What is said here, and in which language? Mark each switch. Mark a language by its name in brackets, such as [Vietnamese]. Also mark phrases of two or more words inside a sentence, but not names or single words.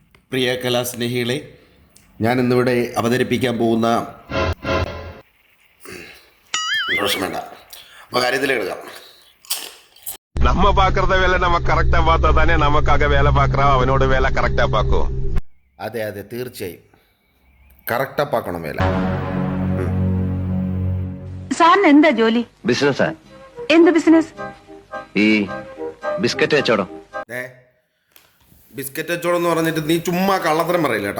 [Malayalam] പ്രിയ കലാസ്നേഹികളെ, ഞാൻ ഇന്നിവിടെ അവതരിപ്പിക്കാൻ പോകുന്ന വേണ്ട അപ്പോൾ കാര്യത്തിലേക്ക് എടുക്കാം. [Tamil] நம்ம பாக்குறத வேலை நம்ம கரெக்டா பார்த்தா தானே நமக்காக வேலை பார்க்கறான், [Malayalam] അവനോട് വേല കറക്റ്റാ പാക്കോ. അതെ അതെ, തീർച്ചയായും കറക്റ്റാ പാക്കണം വേല. സാറിന് എന്താ ജോലി? ബിസിനസ്സാ. എന്ത് ബിസിനസ്? ഈ ബിസ്ക്കറ്റ് കച്ചവടം. ബിസ്ക്കറ്റ് കച്ചവടം എന്ന് പറഞ്ഞിട്ട് നീ ചുമ്മാ കള്ളത്തരം പറയില്ല കേട്ടാ.